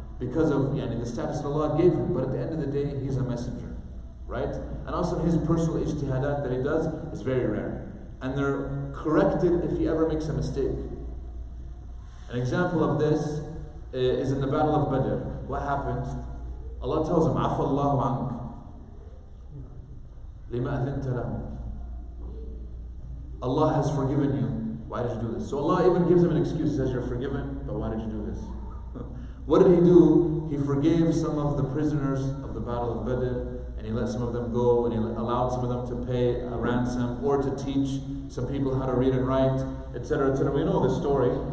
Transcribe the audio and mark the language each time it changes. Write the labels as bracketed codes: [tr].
[en] Because of the status that Allah gave him. But at the end of the day, he's a messenger. Right? And also his personal ijtihadat that he does is very rare. And they're corrected if he ever makes a mistake. An example of this is in the Battle of Badr. What happened? Allah tells him, [ar] عَفَى اللَّهُ عَنْكَ لِمَا أَذِنْتَ لَهُ. [en] Allah has forgiven you. Why did you do this? So Allah even gives him an excuse. He says, you're forgiven, but why did you do this? What did he do? He forgave some of the prisoners of the Battle of Badr, and he let some of them go, and he allowed some of them to pay a ransom, or to teach some people how to read and write, etc., etc. We know the story.